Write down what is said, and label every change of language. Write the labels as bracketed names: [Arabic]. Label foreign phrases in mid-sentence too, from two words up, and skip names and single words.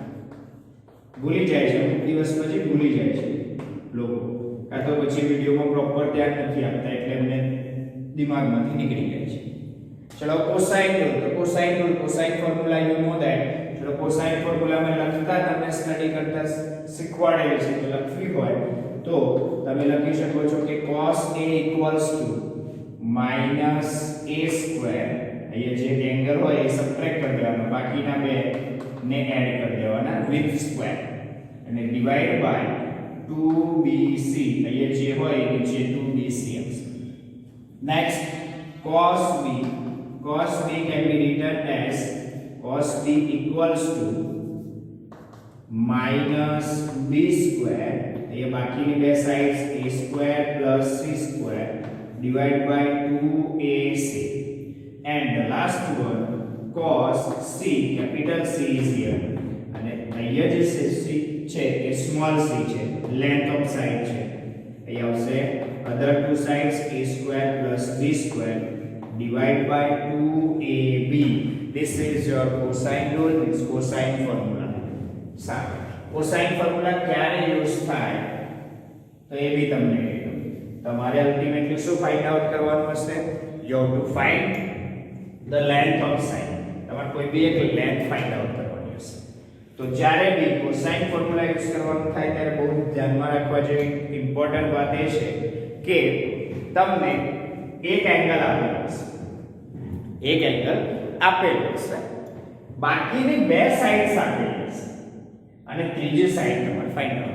[Gujarati] ભૂલી જાય છે અમુક દિવસ પછી ભૂલી જાય છે લોકો, કાં તો પછી વિડીયોમાં પ્રોપર ધ્યાન નથી આપતા એટલે એમને દિમાગમાંથી નીકળી જાય છે. ચલો [English] cosine rule. [Gujarati] તો [English] cosine formula you know that. [Gujarati] ચલો કોસાઇન ફોર્મ્યુલામાં લખતા તમને સ્ટડી કરતા શીખવાડેલી છે તો લખવી હોય તો તમે લખી શકો છો કે [English] cos a equals to minus a square. [Gujarati] અહીંયા જે એંગલ હોય એ સબટ્રેક્ટ કરી દેવાનો, બાકીના બે ને એડ કરી દેવાના [English] with square [Gujarati] અને [English] divide by 2bc. [Gujarati] અહીંયા જે હોય એ નીચે 2bc આવશે. [English] નેક્સ્ટ cos b can be written as cos b equals to minus b square. [Gujarati] એ બાકીની બે સાઇડ્સ [English] a square plus c square divided by 2ac and the last one cos c, capital C is here [Gujarati] અને અહીંયા જે c છે એ small c છે, [English] length of side [Gujarati] છે. અહીંયા આવશે [English] other two sides a square plus b square divided by 2ab. This is your cosine rule, it's cosine formula. [Gujarati] સારું, [English] cosine formula [Gujarati] ક્યારે યુઝ થાય તો એ બી તમને કહી દઉં. તમારે અલ્ટિમેટલી શું [English] find out [Gujarati] કરવાનું હશે? [English] you have to find the length of side. [Gujarati] તમારે કોઈ બી એક લેન્થ [English] find out [Gujarati] કરવાની હશે. તો જ્યારે બી [English] cosine formula [Gujarati] યુઝ કરવાનું થાય ત્યારે બહુ ધ્યાનમાં રાખવા જેવી ઇમ્પોર્ટન્ટ વાત એ છે કે તમને એક એંગલ આપેલો હશે, બાકીની બે સાઇડ્સ આપેલી હશે અને ત્રીજી સાઈડ તમારે [English] find out.